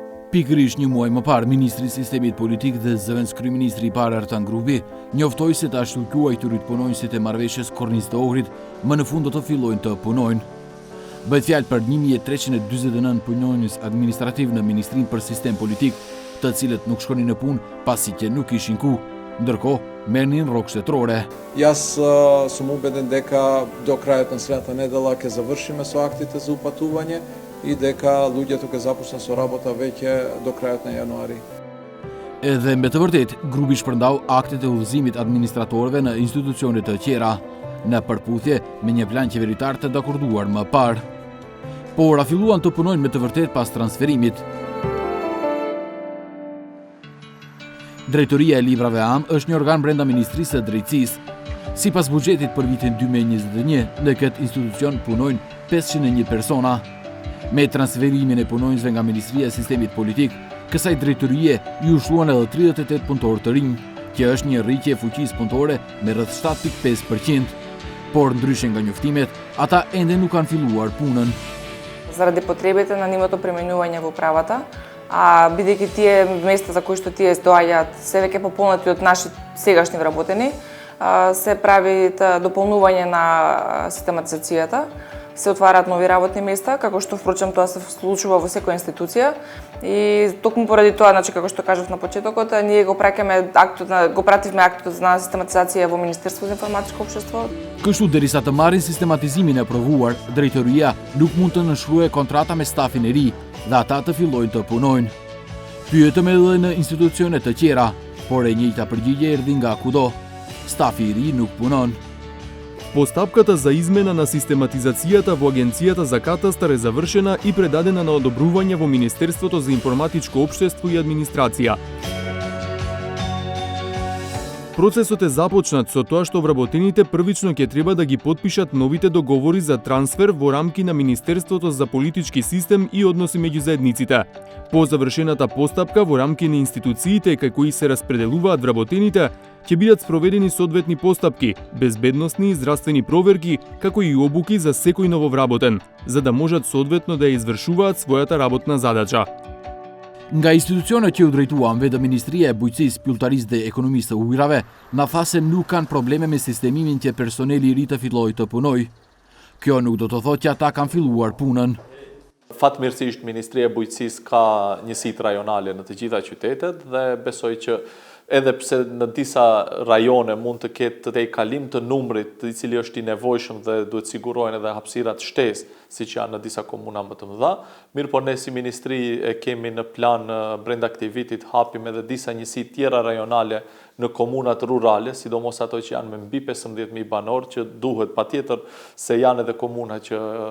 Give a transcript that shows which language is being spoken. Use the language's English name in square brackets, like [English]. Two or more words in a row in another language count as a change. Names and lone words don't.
[Albanian] Pikërisht një muaj më parë, Ministri i Sistemit Politik dhe zëvendës kryeministri i parë Artan Grubi njoftoi se ta shtuquajturit punonjësit e marrëveshjes kornisë të Ohrit më në fund do të fillojnë të punojnë. Bëhet fjalë për 1349 punonjës administrativ në Ministrinë për Sistem Politik, të cilët nuk shkonin në punë pasi që nuk ishin ku, ndërkohë merrnin rrogë shtetërore. [Macedonian] Јас сум убеден дека до крајот на следната недела ќе завршиме со актите за упатување и дека луѓето ќе започнат со работа веќе до крајот на јануари. [Albanian] Edhe me të vërtet, grupi shpërndau aktet e udhëzimit administratorëve në institucione të tjera, në përputhje me një plan qeveritar të dakorduar më parë. Por a filluan të punojnë me të vërtet pas transferimit. Drejtoria e Librave Am është një organ brenda Ministrisë së Drejtësisë. Sipas buxhetit për vitin 2021, në këtë institucion punojnë 501 persona. Me transferimin e punonjësve nga Ministria e Sistemit Politik, kësaj drejtorie ju shluan edhe 38 punëtorë të rinj, që është një rritje e fuqisë punëtore me rreth 7.5%. Por ndryshe nga njoftimet, ata ende nuk kanë filluar punën. [Macedonian] Заради потребите на нивото применување во правата, а бидејќи тие места за кои што тие доаѓаат се веќе пополнати од наши сегашни вработени, се прави дополнување на систематизацијата, се отвараат нови работни места, како што впрочем тоа се случува во секоја институција и токму поради тоа, значи како што кажав на почетокот, ние го пративме актот на систематизација во Министерството за информатичко општество. [Albanian] Kështu derisa të marrin sistematizimin e provuar, drejtoria nuk mund të nënshkruajë kontrata me stafin e ri dhe ata të fillojnë të punojnë. Pyetëm edhe në institucione të tjera, por e njëjta përgjigje erdhi nga kudo. Stafi i ri nuk punon. [Macedonian] Постапката за измена на систематизацијата во Агенцијата за катастар е завршена и предадена на одобрување во Министерството за информатичко општество и администрација. Процесот е започнат со тоа што вработените првично ќе треба да ги потпишат новите договори за трансфер во рамки на Министерството за политички систем и односи меѓу заедниците. По завршената постапка во рамки на институциите кај кои се распределуваат вработените, ќе бидат спроведени соодветни постапки, безбедносни и здравствени проверки, како и обуки за секој нововработен, за да можат соодветно да ја извршуваат својата работна задача. [Albanian] Nga institucionet që u drejtuan vetë Ministria e Bujqësisë, Pylltarisë dhe Ekonomisë të Ujrave, na tha se nuk kanë probleme me sistemimin që personeli i ri të fillojë të punojë. Kjo nuk do të thotë që ata kanë filluar punën. Fatmirësisht Ministria e Bujqësisë ka njësitë rajonale në të gjitha qytetet dhe besoj që edhe pse në disa rajone mund të ketë të kalim të numrit i cili është i nevojshëm dhe duhet sigurohen edhe hapësirat shtesë, siç janë në disa komuna më të mëdha, mirë po ne si ministri e kemi në plan brenda këtij vitit hapim edhe disa njësi tjera rajonale në komunat rurale, sidomos ato që janë me mbi 15.000 banorë, që duhet patjetër se janë edhe komuna që